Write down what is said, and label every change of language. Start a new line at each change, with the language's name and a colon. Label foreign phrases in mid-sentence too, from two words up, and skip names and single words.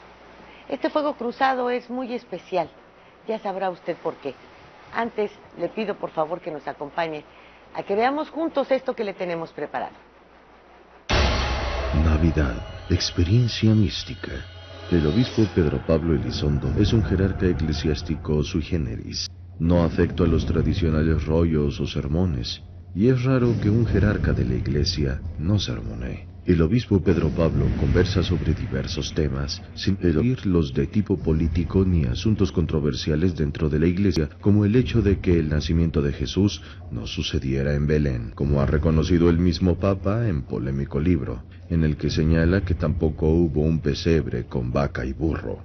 Spanish: Este fuego cruzado es muy especial, ya sabrá usted por qué. Antes le pido por favor que nos acompañe a que veamos juntos esto que le tenemos preparado. Navidad, experiencia mística. El obispo Pedro Pablo Elizondo es un jerarca eclesiástico
Latin: sui generis,
Spanish: no afecto a los tradicionales rollos o sermones, y es raro que un jerarca de la iglesia no sermonee. El obispo Pedro Pablo conversa sobre diversos temas, sin eludirlos de tipo político ni asuntos controversiales dentro de la iglesia, como el hecho de que el nacimiento de Jesús no sucediera en Belén, como ha reconocido el mismo Papa en polémico libro, en el que señala que tampoco hubo un pesebre con vaca y burro.